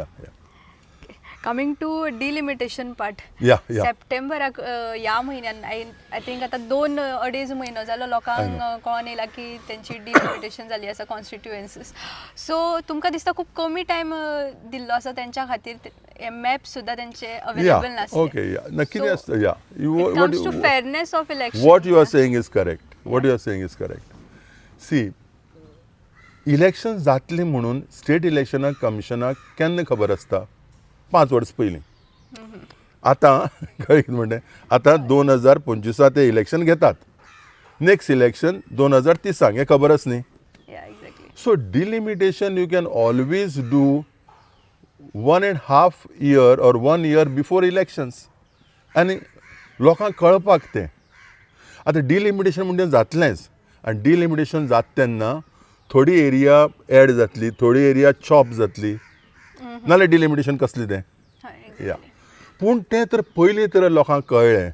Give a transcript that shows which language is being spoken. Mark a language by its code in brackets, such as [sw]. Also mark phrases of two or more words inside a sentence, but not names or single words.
[en] coming to delimitation part. [kok] सप्टेंबराक ह्या म्हयन्यान [en] I think [kok] आतां 2-2.5 म्हयनो जालो लोकांक कळोन येयला की तेंची डिलिमिटेशन जाली आसा कॉन्स्टिट्युएन्सीस. सो तुमकां दिसता खूब कमी टायम दिल्लो आसा तेंच्या खातीर मॅप सुद्धा त्यांचे या [mr] अवेलेबल नसते. ओके या नक्की [en] So, [mr] असतं या [en] It comes to fairness of election. what you are saying is correct. What you are saying is correct. See, [kok] इलेक्शन जातली म्हणून स्टेट इलेक्शनाक कमिशनाक केन्ना खबर आसता 5 वर्स पयलीं. आतां कळ्ळें कितें म्हणटें आतां 2025 ते इलेक्शन घेतात. नेक्स्ट इलेक्शन 2030 हें खबरच न्ही. [en] Yeah, exactly. So delimitation you can always do 1.5 year or 1 year before elections. [kok] आनी लोकांक कळपाक तें आतां डिलिमिटेशन म्हणजे जातलेंच आनी डिलिमिटेशन जाता तेन्ना थोडी एरिया एड जातली थोडी एरिया चॉप जातली नाल्यार डिलिमिटेशन कसलें तें हय, या पूण तें तर पयलीं तर लोकांक कळ्ळें.